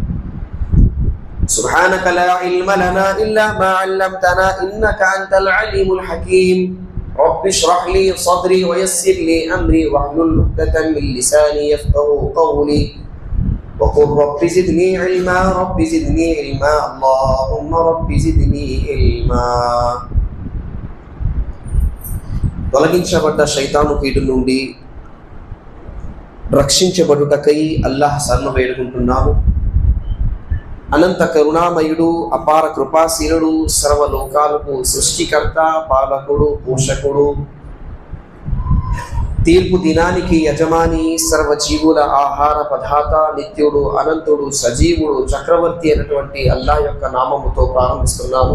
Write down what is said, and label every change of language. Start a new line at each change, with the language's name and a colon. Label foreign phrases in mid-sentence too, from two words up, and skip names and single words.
Arabic: سبحانك لا علم لنا إلا ما علمتنا إنك أنت العليم الحكيم رب اشرح لي صدري ويسر لي أمري واحلل عقدة من لساني يفقهوا قولي وقل رب زدني علما رب زدني علما اللهم رب زدني علما
Telugu: తొలగించబడ్డ శైతాను కీడు నుండి రక్షించబడుటకై అల్లాహ్ శరణు వేడుకుంటున్నాము. అనంత కరుణామయుడు, అపార కృపాశీలుడు, సర్వలోకాలకు సృష్టికర్త, పాలకుడు, పోషకుడు, తీర్పు దినానికి యజమాని, సర్వజీవుల ఆహార పదార్థ, నిత్యుడు, అనంతుడు, సజీవుడు, చక్రవర్తి అయినటువంటి అల్లాహ్ యొక్క నామముతో ప్రారంభిస్తున్నాము.